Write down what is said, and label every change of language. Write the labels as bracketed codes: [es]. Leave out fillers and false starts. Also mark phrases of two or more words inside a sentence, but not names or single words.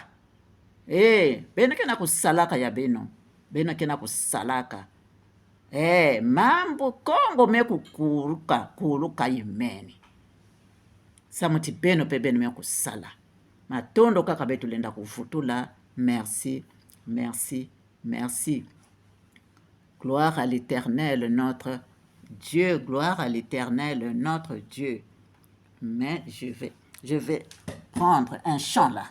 [ktu] Beno kena kusalaka ya beno. Beno kena kusalaka. Mambo Congo meku kuluka imeni. Samuti beno pe beno meku sala. Matondo kaka betu lenda kufutula. [fr] Merci, merci, merci. Gloire à l'Éternel, notre Dieu. Gloire à l'Éternel, notre Dieu. Mais je vais prendre un chant là.